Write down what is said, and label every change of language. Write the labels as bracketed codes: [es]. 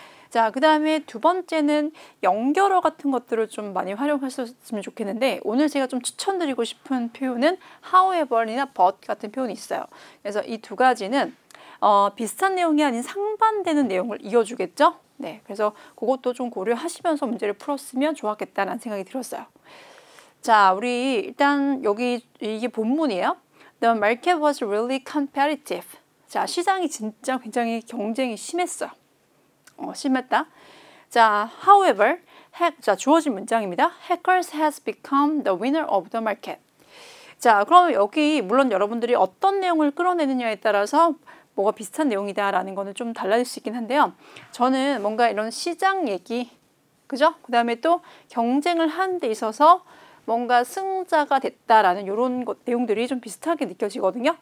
[ko] 자, 그 다음에 두 번째는 연결어 같은 것들을 좀 많이 활용하셨으면 좋겠는데, 오늘 제가 좀 추천드리고 싶은 표현은 however이나 but 같은 표현이 있어요. 그래서 이 두 가지는 비슷한 내용이 아닌 상반되는 내용을 이어주겠죠. 네, 그래서 그것도 좀 고려하시면서 문제를 풀었으면 좋았겠다는 생각이 들었어요. 자, 우리 일단 여기 이게 본문이에요. [en] The market was really competitive. [ko] 자, 시장이 진짜 굉장히 경쟁이 심했어요. 심했다. 자, however, 자, 주어진 문장입니다. [en] Hackers has become the winner of the market. [ko] 자, 그럼 여기 물론 여러분들이 어떤 내용을 끌어내느냐에 따라서 뭐가 비슷한 내용이다라는 거는 좀 달라질 수 있긴 한데요. 저는 뭔가 이런 시장 얘기, 그죠? 그 다음에 또 경쟁을 하는 데 있어서 뭔가 승자가 됐다라는 이런 내용들이 좀 비슷하게 느껴지거든요.